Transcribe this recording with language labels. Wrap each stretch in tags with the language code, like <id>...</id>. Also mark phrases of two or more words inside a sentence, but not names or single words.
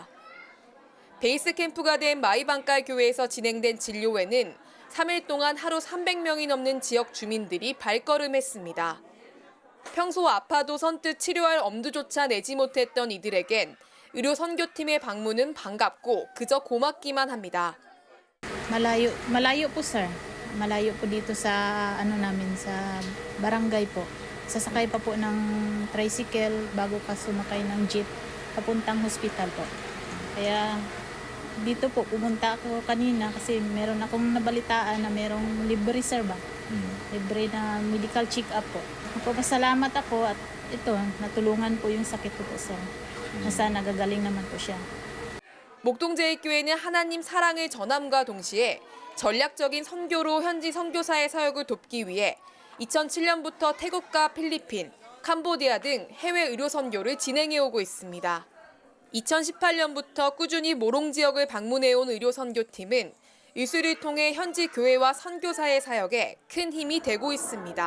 <ko>베이스 캠프가 된 마이방깔 교회에서 진행된 진료회는 3일 동안 하루 300명이 넘는 지역 주민들이 발걸음했습니다. 평소 아파도 선뜻 치료할 엄두조차 내지 못했던 이들에겐 의료 선교팀의 방문은 반갑고 그저 고맙기만 합니다.</ko> <tl>Malayo po sir. Malayo po dito sa namin sa barangay po. Sasakay pa po ng tricycle bago ka sumakay ng jeep papuntang hospital po. Kaya dito po pumunta ako kanina kasi meron akong nabalitaan na merong libre sir ba? Libre na</tl> <en>medical check-up</en> <tl>po. Pasalamat ako at ito natulungan po yung sakit ko po sir. Nasa nagagaling naman po siya.</tl> <ko>목동제일교회는 하나님 사랑의 전함과 동시에 전략적인 선교로 현지 선교사의 사역을 돕기 위해 2007년부터 태국과 필리핀, 캄보디아 등 해외 의료 선교를 진행해 오고 있습니다. 2018년부터 꾸준히 모롱 지역을 방문해온 의료 선교팀은 이수를 통해 현지 교회와 선교사의 사역에 큰 힘이 되고 있습니다.</ko>